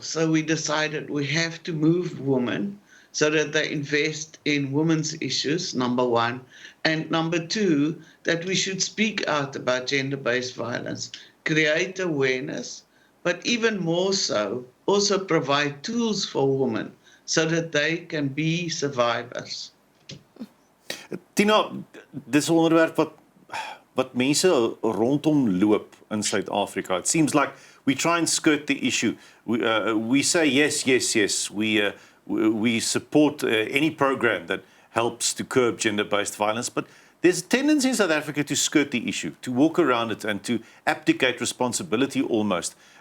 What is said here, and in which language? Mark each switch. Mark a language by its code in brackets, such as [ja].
[en] So we decided we have to move women so that they invest in women's issues, number one. And number two, that we should speak out about gender-based violence, create awareness, but even more so, also provide tools for women so that they can be survivors. [af] Tina, dis 'n onderwerp wat mense rondom loop in Suid-Afrika. [en] It seems like we try and skirt the issue. We say yes. We support any program that helps to curb gender-based violence, but there's a tendency in South Africa to skirt the issue, to walk around it and to abdicate responsibility almost.